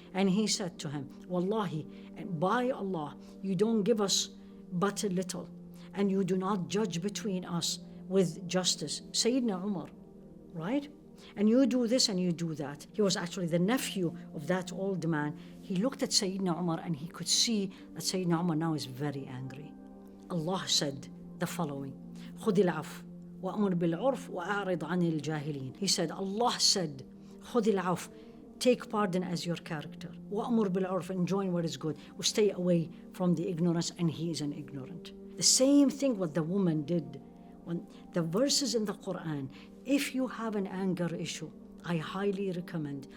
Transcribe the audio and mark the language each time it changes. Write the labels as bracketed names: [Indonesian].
[English] And he said to him, Wallahi, by Allah, you don't give us but a little, and you do not judge between us with justice. Sayyidina Umar, right? And you do this and you do that. He was actually the nephew of that old man. He looked at Sayyidina Umar and he could see that Sayyidina Umar now is very angry. Allah said the following, [Arabic] خُذِ الْعَفْوَ وَأْمُرْ بِالْعُرْفِ وَأَعْرِضْ عَنِ الْجَاهِلِينَ. [English] He said, Allah said, [Arabic] خُذِ الْعَفْوَ, [English] take pardon as your character. [Arabic] وَأْمُرْ بِالْعُرْفِ, [English] enjoy what is good. Stay away from the ignorance, and he is an ignorant. The same thing what the woman did. When the verses in the Quran, if you have an anger issue, I highly recommend.